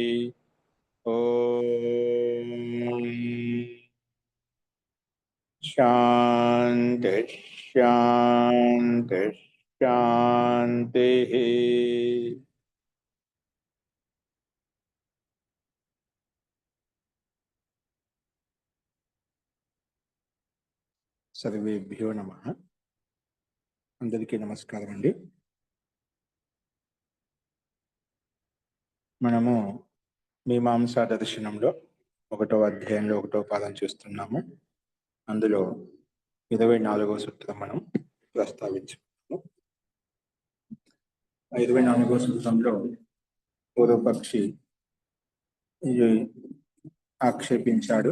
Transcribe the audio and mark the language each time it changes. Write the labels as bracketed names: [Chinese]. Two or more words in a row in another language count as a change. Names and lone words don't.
[Sanskrit] ओम शांति शांति शांति। सर्वेभ्यो नमः। [Telugu] అందరికీ నమస్కారం అండి। మనము మీమాంసా దర్శనంలో 1వ అధ్యాయంలో 1వ పాదం చూస్తున్నాము. అందులో 24వ సూత్రం మనం ప్రస్తావించుకున్నాము. 24వ సూత్రంలో పూర్వపక్షి ఆక్షేపించాడు.